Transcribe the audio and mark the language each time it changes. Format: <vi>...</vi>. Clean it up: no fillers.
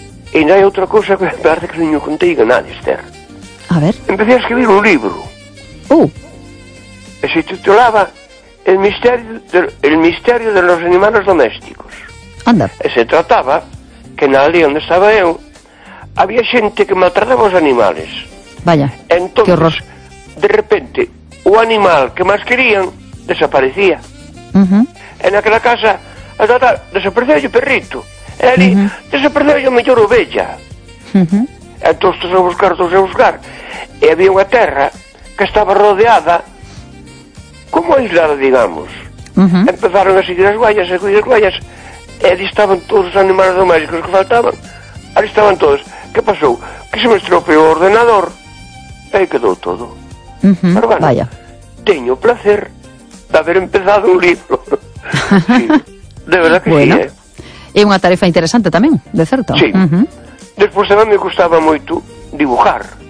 <gl>E non hai outra cousa que parece que non contei a nadie, Esther.</gl> <es>A ver. Empecé a escribir un libro. E se titulaba El misterio de los animales domésticos. Anda.</es> <gl>E se trataba que na aldea onde estaba eu había xente que maltrataba os animales.</gl> <es>Vaya, entonces, que horror. De repente,</es> <gl>o animal que más querían desaparecía. Uh-huh. En aquella casa, a tata, desapareceu o perrito. E ali, uh-huh, desapareceu a mellor ovella. Uh-huh. Entón, todos a buscar, todos a buscar. E había unha terra que estaba rodeada, como aislada, digamos. Uh-huh. Empezaron a seguir as guayas, a seguir as guayas. E ali estaban todos os animales domésticos que faltaban. Ali estaban todos. Que pasou? Que se me estropeou o ordenador. E aí quedou todo. Uh-huh.</gl> <es>Pero bueno, vaya,</es> <gl>teño o placer de haber empezado un libro.</gl> <es>Sí, de verdad que bueno, sí,</es> <gl>É unha tarefa interesante tamén, de certo.</gl> <es>Sí. Uh-huh.</es> <gl>Despois tamén me gustaba moito dibujar.</gl>